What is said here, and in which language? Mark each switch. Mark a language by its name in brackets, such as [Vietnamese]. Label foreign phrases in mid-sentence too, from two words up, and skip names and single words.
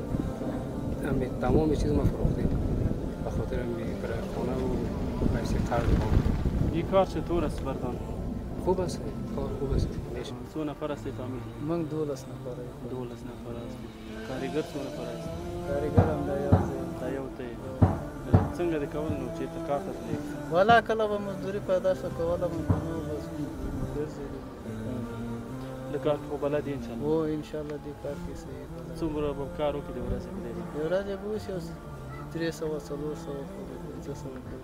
[Persian] همین تمام چیز ما فروختیم به خاطر همین کرایه خانه و پیسه قرض بانک. این کار چطور است بردان؟ خوب است، کار خوب است. چند نفر هستی فامیل؟ من 12 نفر. 12 نفر است. کارگر چند نفر است؟ کارگر هم [Pashto] دا یو ته. څنګه د کول نو چې ته کار ته تللی؟ والا کله به مزدوري پیدا شوه کوله مو نو بس ګرځېدو. د کار خو بلد یې انشاءالله؟ هو انشاءالله دې کار کې صحیح بلد. څومره به کار وکړي د ورځې کې؟ د ورځې به وشي 300 400 پورې 500 پورې.